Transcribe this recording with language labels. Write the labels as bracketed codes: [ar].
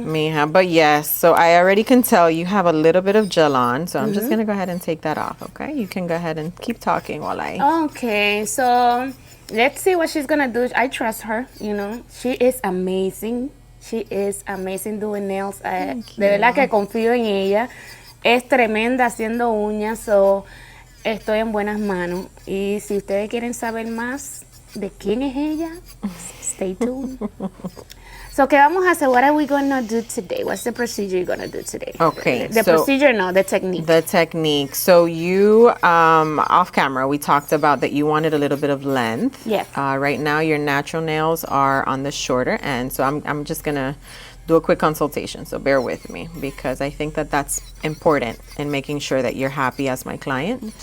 [en] Mija, but yes, so I already can tell you have a little bit of gel on, so I'm just going to go ahead and take that off, okay? You can go ahead and keep talking while I... Okay, so let's see what she's going to do. I trust her, you know. She is amazing. She is amazing doing nails. [es] De verdad que confío en ella. Es tremenda haciendo uñas, so... Estoy en buenas manos. Y si ustedes quieren saber más de quién es ella, [en] stay tuned. [es] So, ¿qué vamos a hacer? [en] What are we going to do today? What's the procedure you're going to do today? Okay. The procedure, no, the technique. The technique. So you, off camera, we talked about that you wanted a little bit of length. Yes. Right now, your natural nails are on the shorter end. So I'm just going to do a quick consultation, so bear with me because I think that that's important in making sure that you're happy as my client.